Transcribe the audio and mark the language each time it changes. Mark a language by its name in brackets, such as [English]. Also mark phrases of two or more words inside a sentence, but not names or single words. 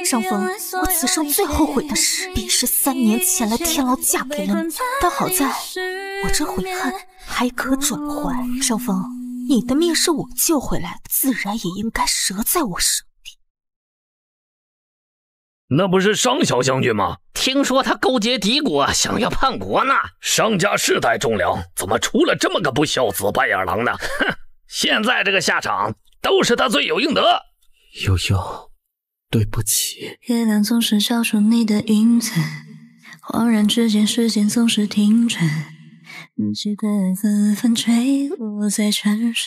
[Chinese] 上峰，我此生最後悔的事，便是3年前來天牢嫁給了你。但好在我這悔恨還可轉還。上峰，你的命是我救回來的，自然也應該折在我手裡。那不是商小將軍嗎？聽說他勾結敵國，想要叛國呢。商家世代忠良，怎麼出了這麼個不孝子白眼狼呢？哼！現在這個下場都是他罪有應得。悠悠，對不起。月亮總是照出你的影子，恍然之間時間總是停止，日光紛紛墜落在城市。